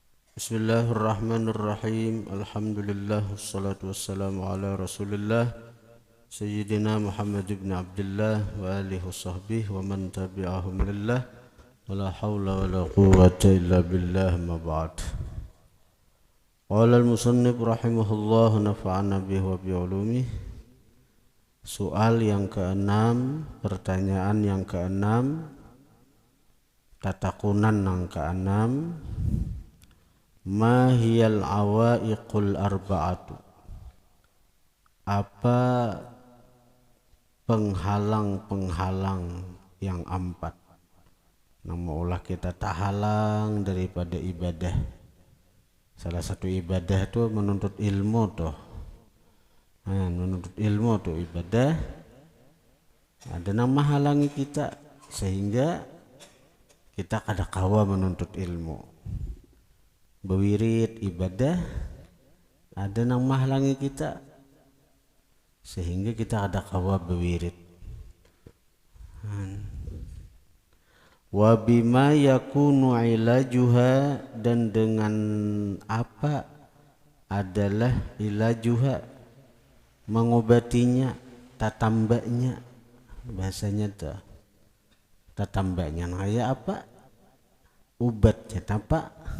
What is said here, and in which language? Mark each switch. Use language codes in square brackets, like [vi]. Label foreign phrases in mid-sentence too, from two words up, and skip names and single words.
[ar] بسم الله الرحمن الرحيم. الحمد لله والصلاة والسلام على رسول الله سيدنا محمد بن عبد الله وآله وصحبه ومن تبعهم لله ولا حول ولا قوة إلا بالله ما بعد. قال المصنف رحمه الله نفعنا به وبعلومه. [bjn] Soal yang keenam, pertanyaan yang keenam, tatakunan yang keenam. [ar] ما هي العوائق الأربعة, [bjn] apa penghalang-penghalang yang empat yang maulah kita tahalang daripada ibadah. Salah satu ibadah itu menuntut ilmu tuh. Menuntut ilmu tuh ibadah. Ada yang menghalangi kita sehingga kita kada kawa menuntut ilmu. Bewirid ibadah ada yang menghalangi kita sehingga kita ada kawa bewirid. [ar] وبما يكون علاجها, [bjn] dan dengan apa adalah ilajuha, mengobatinya, tatambaknya, bahasanya tuh tatambaknya. Nah ya apa ubatnya apa?